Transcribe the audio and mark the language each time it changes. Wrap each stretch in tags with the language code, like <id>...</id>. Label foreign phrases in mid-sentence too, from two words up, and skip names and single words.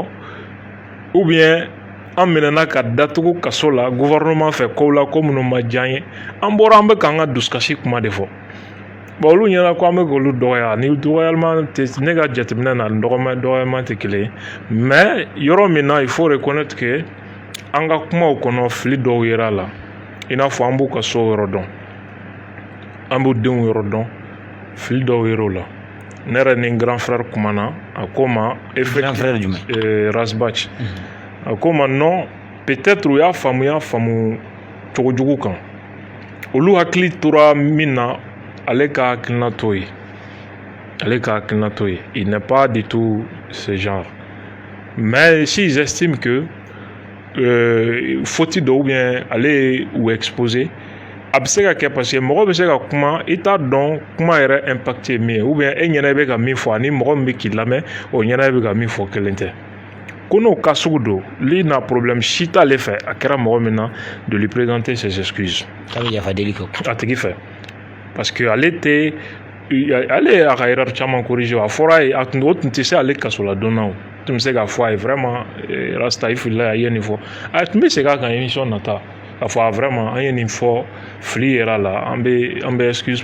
<bm>ou bien an minɛna ka datugu kaso la gouvernement fɛ kow la ko minnu ma diya an ye an bɔra an bɛ k'an ka dusukasi kuma de fɔ bon olu ɲɛna ko an bɛ k'olu dɔgɔya ni dɔgɔyalima tɛ ne ka jateminɛ na dɔgɔyalima tɛ kelen ye mais yɔrɔ min na</bm> <fr>il faut reconnaître que</fr> <bm>an ka kumaw kɔnɔ fili dɔw yera la i n'a fɔ an b'u ka so yɔrɔ dɔn an b'u denw yɔrɔ dɔn fili dɔw yer'o la ne yɛrɛ ni</bm> <fr>grand frère</fr> <bm>kumana a ko ma</bm> <fr>grand frère jumɛn</fr> <bm>Rasbach a ko ma</bm> <fr>non peut-être</fr> <bm>u y'a faamu cogo jugu kan olu hakili tora min na ale ka hakilina t'o ye</bm> <fr>il n'est pas du tout ce genre mais s'ils estiment que faute</fr> <bm>dɔw</bm> <fr>ou bien</fr> <bm>ale</bm> <fr>ou exposé</fr> <bm>a bɛ se ka kɛ</bm> <fr>parce que</fr> <bm>mɔgɔ bɛ se ka kuma i t'a dɔn kuma yɛrɛ impact ye min ye</bm> <fr>ou bien</fr> <bm>e ɲɛna i bɛ ka min fɔ ani mɔgɔ min bɛ k'i lamɛn o ɲɛna i bɛ ka min fɔ kelen tɛ ko n'o cas sugu don lui n'a problème si t'ale fɛ a kɛra mɔgɔ min na</bm> <fr>de lui présenter ses excuses</fr> <bm>k'a bɛ yafa deli kɛ a tigi fɛ</bm> <fr>parce que</fr> <bm>ale tɛ ale ye a ka erreur caman corriger a fɔra ye o tun tɛ se ale kaso la don na o tun bɛ se k'a fɔ a ye vraiment rasta i filila a ye nin fɔ a tun bɛ segin a kan émission nata k'a fɔ vraiment an ye nin fɔ fili yera la an bɛ excuse</bm>